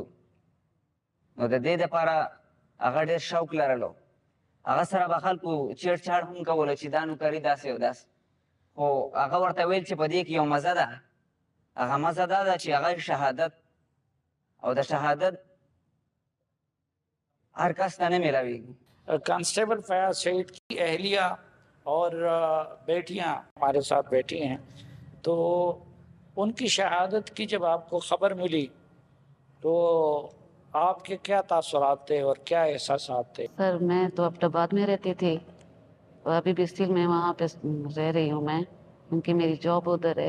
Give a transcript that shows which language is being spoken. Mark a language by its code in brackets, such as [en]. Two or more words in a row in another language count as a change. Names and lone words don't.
[ps] نو د دې دپاره هغه ډېر شوق لرلو. هغه سره به خلکو چیړ چاړ هم کولو چې دا نوکري داسې او داسې، خو هغه ورته ویل چې په دې کې یو مزه ده. هغه مزه دا ده چې هغه شهادت، او د شهادت ہر کس ته نه میلاویږي. [ur] کانسٹیبل فیاض شہید کی اہلیہ اور بیٹیاں ہمارے ساتھ بیٹھی ہیں، تو ان کی شہادت کی جب آپ کو خبر ملی تو آپ کے کیا تاثرات تھے اور کیا احساسات تھے؟ سر میں تو عبدآباد میں رہتی تھی اور ابھی بھی اسٹل میں وہاں پہ رہ رہی ہوں میں، کیونکہ میری جاب ادھر ہے.